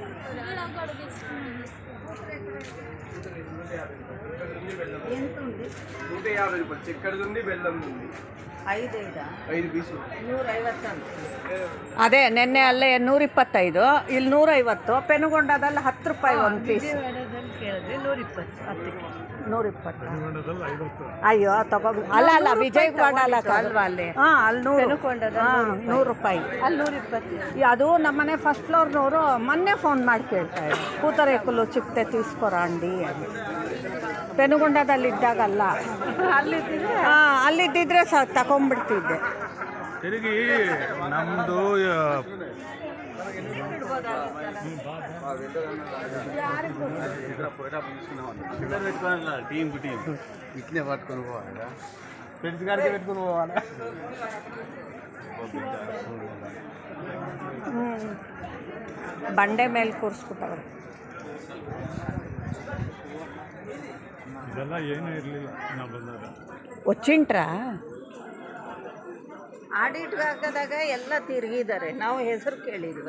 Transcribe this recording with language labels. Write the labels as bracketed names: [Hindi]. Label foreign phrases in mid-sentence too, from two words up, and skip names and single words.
[Telugu] ఎంత ఉంది? 150 రూపాయలు. చక్కెరది ఉంది, బెల్లంది ఉంది. 5 పీసులు [Kannada] 150 ಅಂತ. ಅದೇ ನೆನ್ನೆ ಅಲ್ಲೇ 125, ಇಲ್ಲಿ 150. ಪೆನುಗೊಂಡದಲ್ಲಿ 10 ರೂಪಾಯಿ ಒಂದು ಪೀಸ್. ಕೇಳಿದ್ರೆ 120 10ಕ್ಕೆ 120. ಅಯ್ಯೋ ತಗೋ. ಅಲ್ಲ ವಿಜಯವಾಡ ಅಲ್ವಾ ಅಲ್ಲಿ? ಹಾಂ, ಅಲ್ಲಿ 100 ರೂಪಾಯಿ. ಅಲ್ಲಿ 120. ಅದು ನಮ್ಮನೆ ಫಸ್ಟ್ ಫ್ಲೋರ್ನವರು ಮೊನ್ನೆ ಫೋನ್ ಮಾಡಿ ಕೇಳ್ತಾ ಇದ್ರು, [Telugu] పూతరేకులు చిక్తే తీస్కోరా అండి [Kannada] ಅಂತ. ಪೆನುಗೊಂಡದಲ್ಲಿದ್ದಾಗಲ್ಲ, ಅಲ್ಲಿದ್ದಿದ್ರೆ ತಗೊಂಡ್ಬಿಡ್ತಿದ್ದೆ. ತಿರುಗಿ ನಮ್ಮದು [Telugu] టీం ఇట్లే పట్టుకొని పోవాలా, ఫ్రెండ్స్ గారికి పెట్టుకుని పోవాలా. [Kannada] ಬಂಡೆ ಮೇಲೆ ಕೂರಿಸ್ಬಿಟ್ಟವ್ರು. ಇದೆಲ್ಲ ಏನೂ ಇರಲಿಲ್ಲ ನಾವು ಬಂದಾಗ. [Telugu] ಒಚ್ಚಿಂಟ್ರಾ [Kannada] ಆಡಿಟ್ಗೆ ಹಾಕಿದಾಗ ಎಲ್ಲ ತಿರುಗಿದ್ದಾರೆ, ನಾವು ಹೆಸರು ಕೇಳಿದ್ವಿ.